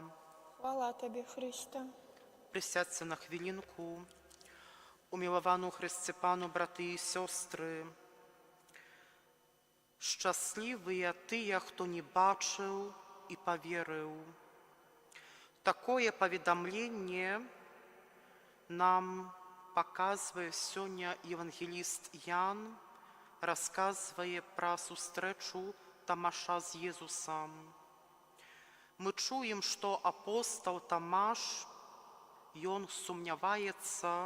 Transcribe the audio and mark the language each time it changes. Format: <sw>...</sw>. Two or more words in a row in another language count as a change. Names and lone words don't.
<uk>Хвала Тобі, Христе. Присядьте на хвилинку. Умиловану Христе Пану, брати і сестри, щасливі тие, хто не бачив і повірив.</uk> <be>Такое паведамленне нам паказвае сёння евангеліст Ян, расказвае пра сустрэчу Тамаша з Езусам. Мы чуем, што апостол Тамаш, ён сумняваецца,</be>